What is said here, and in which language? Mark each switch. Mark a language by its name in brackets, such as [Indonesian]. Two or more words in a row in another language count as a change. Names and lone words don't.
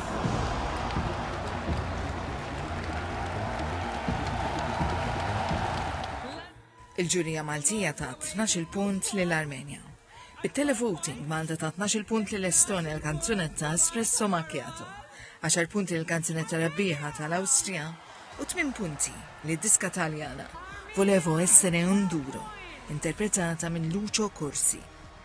[Maltese] Il-ġurija Maltija ta' 12 punt lill-Armenja. Bit-televoting Malta ta' 12 punt lill-Estonja l-kanzunetta Espresso Macchiato, 10 punti lill-kanzunetta rebbieħa tal-Awstrija u 8 punti lid-diska Taljana Volevo essere un duro, interpretata minn Lucio Corsi.